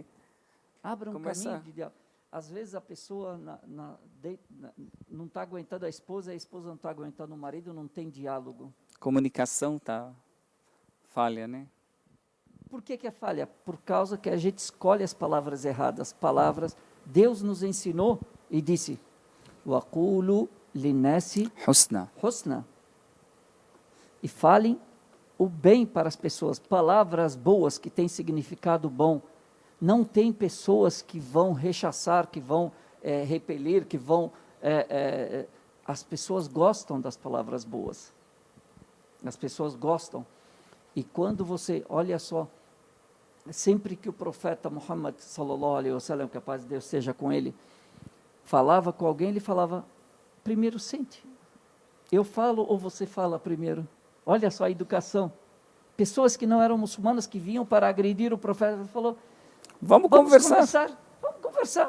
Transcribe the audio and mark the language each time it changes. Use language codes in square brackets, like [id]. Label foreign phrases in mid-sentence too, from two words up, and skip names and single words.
[pt] Abra um caminho de diálogo. Às vezes a pessoa não está aguentando a esposa não está aguentando o marido, não tem diálogo. comunicação tá falha, né? Por que é falha? Por causa que a gente escolhe as palavras erradas. Deus nos ensinou e disse: [ar] وَقُولُوا لِلنَّاسِ Husna. [pt] E falem o bem para as pessoas, palavras boas que têm significado bom. Não tem pessoas que vão rechaçar, que vão repelir, que vão... as pessoas gostam das palavras boas. As pessoas gostam. E quando você, olha só, sempre que o profeta Muhammad, [ar] صلى الله عليه وسلم, [pt] que a paz de Deus seja com ele, falava com alguém, ele falava, primeiro sente. Eu falo ou você fala primeiro? Olha só a educação. Pessoas que não eram muçulmanas, que vinham para agredir o profeta, ele falou, vamos conversar. Vamos conversar.